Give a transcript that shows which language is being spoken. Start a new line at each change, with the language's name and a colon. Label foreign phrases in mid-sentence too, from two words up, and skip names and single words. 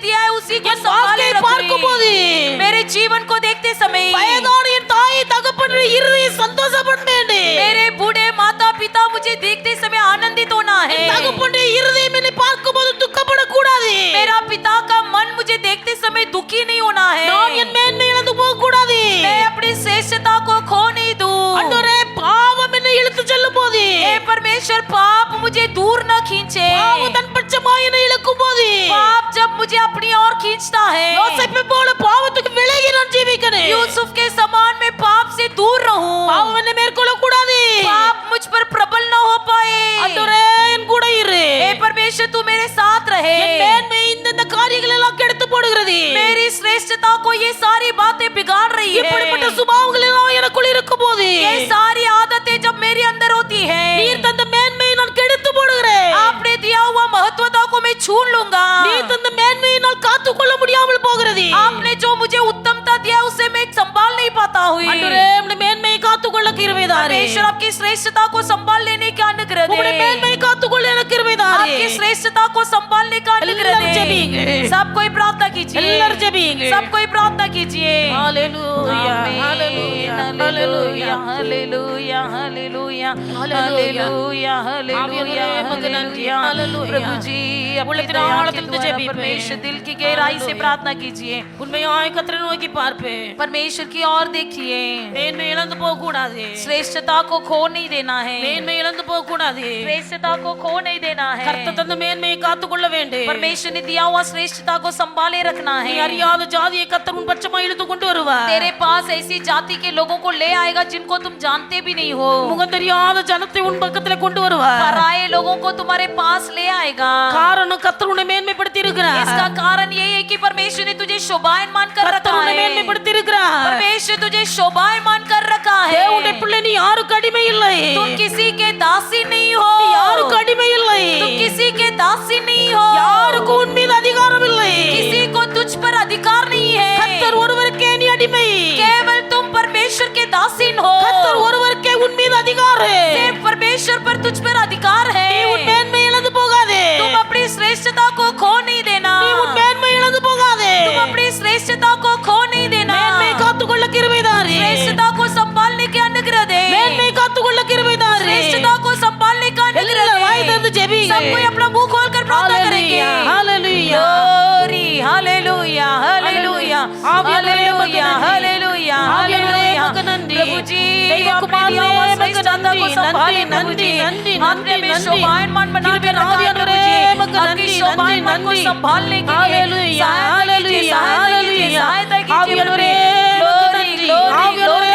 Hindi: उसी को
Tamil: என்
Hindi: संभाले
Tamil: வாழ்க்கையை பார்க்கும்போது
Hindi: रखूं मेरे जीवन को देखते समय
Tamil: வயதான என் தாய் தகப்பனுடைய இருதயம் சந்தோஷப்பட வேண்டும்.
Hindi: मेरे बूढ़े माता पिता मुझे देखते समय आनंदित होना है
Tamil: தகப்பனுடைய இருதயம் என்னை பார்க்கும்போது துக்கப்படக்கூடாது.
Hindi: मेरा पिता का मन मुझे देखते समय दुखी नहीं होना है
Tamil: நான் என் மேன்மை இழந்து போக கூடாது.
Hindi: मैं अपनी श्रेष्ठता को खो नहीं दूं
Tamil: ஆண்டவரே பாவம் என்னை இழுத்து செல்லும் போது
Hindi: हे परमेश्वर पाप मुझे दूर न खींचे
Tamil: பாவம் தன் பட்சமாய் என்னை இழுக்கும் போது
Hindi: पाप जब मुझे अपनी ओर खींचता है
Tamil: யோசேப்பை போல பாவத்துக்கு விலகி நான் ஜீவிக்கணும்.
Hindi: यूसुफ के समान मैं पाप से दूर रहूं
Tamil: பாவம் என்னை மேற்கொள்ள கூடாது.
Hindi: पाप मुझ पर प्रबल न हो पाए
Tamil: ஆண்டவரே என் கூட இரு.
Hindi: हे परमेश्वर तू मेरे साथ रहे
Tamil: என் மேன்மை இந்த காரியங்கள் எல்லாம் கெடுத்து போடுகிறது.
Hindi: मेरी श्रेष्ठता को ये सारी बातें बिगाड़ रही
Tamil: இப்படிப்பட்ட
Hindi: है
Tamil: சுபாவங்கள் எல்லாம் எனக்குள் இருக்கும்போது
Hindi: ये सारी आदतें जब मेरे अंदर होती है
Tamil: நீர் தந்த மேன்மையை நான் கெடுத்து போடுகிறேன்.
Hindi: आपने दिया हुआ महत्वता को मैं छीन लूंगा
Tamil: நீர் தந்த மேன்மையை நான் காத்துக்கொள்ள முடியாமல் போகிறது.
Hindi: आपने जो मुझे उत्तमता दिया उसे मैं संभाल नहीं पाता हूँ
Tamil: ஆண்டவரே உம்முடைய மேன்மையை காத்துக்கொள்ள கிருபை தாரே.
Hindi: परमेश्वर आपकी श्रेष्ठता को संभाल लेने का अनुग्रह
Tamil: உம்முடைய
Hindi: दे
Tamil: மேன்மையை காத்துக்கொள்ள எனக்கு கிருபை தாரே.
Hindi: आपकी श्रेष्ठता को संभालने का अनुग्रह
Tamil: எல்லாரும் ஜெபிங்க.
Hindi: दे सब कोई प्रार्थना कीजिए
Tamil: எல்லாரும் ஜெபிங்க.
Hindi: सब कोई प्रार्थना कीजिए
Tamil: ஹalleluya
Hindi: आमीन,
Tamil: ஹalleluya
Hindi: हालेलुया हालेलुया हालेलुया हालेलुया हालेलुया हालेलुया प्रभु जी अपने दया के द्वारा परमेश्वर दिल की गहराई से प्रार्थना कीजिए
Tamil: உண்மையாய் கர்த்தரை நோக்கி பார்ப்பேன்.
Hindi: परमेश्वर की ओर देखिए
Tamil: மேன்மை இழந்து போக கூடாது.
Hindi: श्रेष्ठता को खो नहीं देना है
Tamil: மேன்மை இழந்து போக கூடாது.
Hindi: श्रेष्ठता को खो नहीं देना है
Tamil: கர்த்தர் தந்த மேன்மையை காத்துக்கொள்ள வேண்டும்.
Hindi: परमेश्वर ने दिया हुआ श्रेष्ठता को संभाले रखना
Tamil: நீ
Hindi: है
Tamil: அறியாத ஜாதியை கர்த்தர் உன் பட்சமாய் இழுத்து கொண்டு வருவார்.
Hindi: तेरे पास ऐसी जाति के लोगों को ले आएगा जिनको तुम जानते भी नहीं हो
Tamil: முகம் தெரியாத ஜனத்தை உன் பக்கத்துல கொண்டு வருவார்.
Hindi: पराये लोगों को तुम्हारे पास ले आएगा
Tamil: காரணம் கர்த்தர் உன்னை மேன்மைப்படுத்தி இருக்கிறார்.
Hindi: इसका कारण ये है कि परमेश्वर ने तुझे शोभायमान कर
Tamil: கர்த்தர்
Hindi: रखा
Tamil: உன்னை
Hindi: है
Tamil: மேன்மைப்படுத்தி இருக்கிறார்.
Hindi: परमेश्वर तुझे शोभायमान कर रखा है
Tamil: தேவனுடைய பிள்ளை நீ யாருக்கு அடிமை இல்லை.
Hindi: तुम किसी के दासी नहीं हो
Tamil: நீ யாருக்கு அடிமை இல்லை.
Hindi: तुम किसी के दासी नहीं हो
Tamil: யாருக்கு உன் மீது அதிகாரம் இல்லை.
Hindi: किसी को तुझ पर अधिकार नहीं है
Tamil: கர்த்தர் ஒருவருக்கே நீ அடிமை.
Hindi: केवल तुम परमेश्वर के दासीन हो
Tamil: கர்த்தர் ஒருவருக்கே உன் மீது அதிகாரம்.
Hindi: सिर्फ परमेश्वर पर तुझ पर अधिकार है
Tamil: நீ உன் மேன்மை இழந்து போகாதே.
Hindi: तुम अपनी श्रेष्ठता को खो नहीं देना
Tamil: நீ உன் மேன்மை இழந்து போகாதே.
Hindi: तुम अपनी श्रेष्ठता को खो नहीं देना
Tamil: மேன்மை காத்துக்கொள்ள கிருபை தாரே.
Hindi: श्रेष्ठता को संभालने के अनुग्रह दे
Tamil: மேன்மை காத்துக்கொள்ள கிருபை தாரே.
Hindi: श्रेष्ठता को संभालने का अनुग्रह
Tamil: எல்லாரும் வாய்
Hindi: दे
Tamil: திறந்து ஜெபிங்க.
Hindi: सब कोई अपना मुंह खोलकर प्रार्थना करेंगे
Tamil: ஹalleluya
English: Glory, hallelujah, hallelujah, hallelujah, hallelujah, hallelujah.
Hindi: प्रभु जी आपने दिया हुआ श्रेष्ठता को संभाले प्रभु जी आपने हमें शोभायमान बना के रखा है प्रभु जी आपकी शोभायमान को संभालने के लिए सहायता कीजिए प्रभु जी
English: Glory, glory, glory.